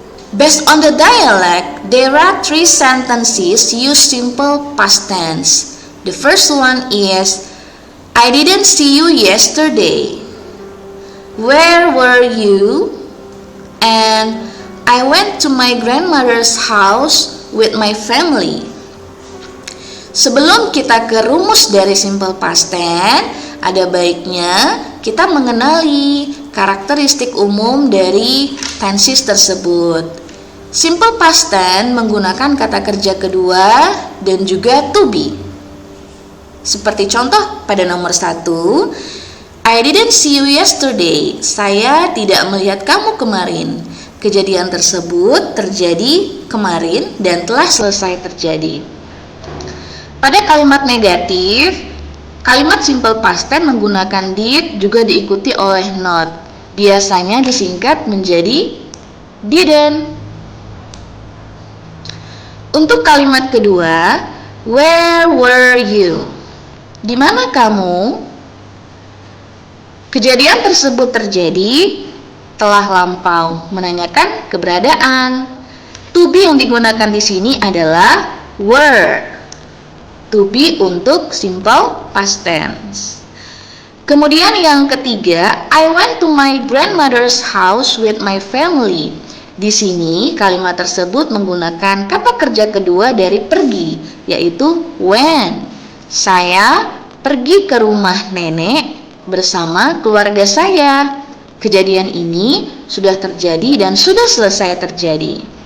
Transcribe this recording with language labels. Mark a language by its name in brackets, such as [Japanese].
[English] Based on the dialect, there are three sentences use simple past tense. The first one is, I didn't see you yesterday. Where were you? And I went to my grandmother's house with my family. [Indonesian] Sebelum kita ke rumus dari simple past tense, ada baiknya kita mengenali karakteristik umum dari tenses tersebut. Simple past tense menggunakan kata kerja kedua dan juga to be. Seperti contoh pada nomor 1, [English] I didn't see you yesterday. [Indonesian] Saya tidak melihat kamu kemarin. Kejadian tersebut terjadi kemarin dan telah selesai terjadi. Pada kalimat negatif, kalimat simple past tense menggunakan did juga diikuti oleh not. Biasanya disingkat menjadi didn't. Untuk kalimat kedua, [English] where were you? [Indonesian] Di mana kamu? Kejadian tersebut terjadi telah lampau, menanyakan keberadaan. To be yang digunakan di sini adalah were. To be untuk simple past tense. Kemudian yang ketiga, [English] I went to my grandmother's house with my family. [Indonesian] Di sini kalimat tersebut menggunakan kata kerja kedua dari pergi, yaitu went. Saya pergi ke rumah nenek bersama keluarga saya. Kejadian ini sudah terjadi dan sudah selesai terjadi.